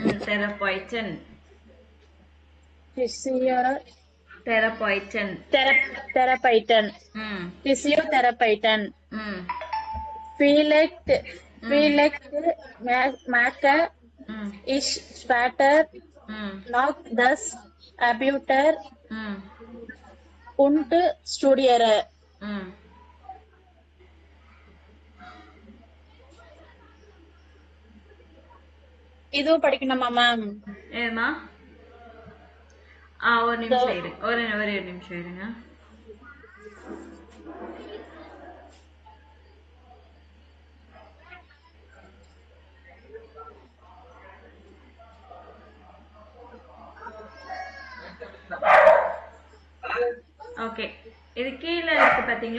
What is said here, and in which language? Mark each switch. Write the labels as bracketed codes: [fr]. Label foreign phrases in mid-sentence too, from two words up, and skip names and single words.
[de] Vielleicht mache ich später noch das Abitur und studiere. [ta] இதுவும் படிக்கணுமா மேம்? ஏமா ஒரு நிமிஷம் இரு, ஒரு நிமிஷம் இருங்க. ஓகே, இது கீழே இருக்கு பாத்தீங்களா?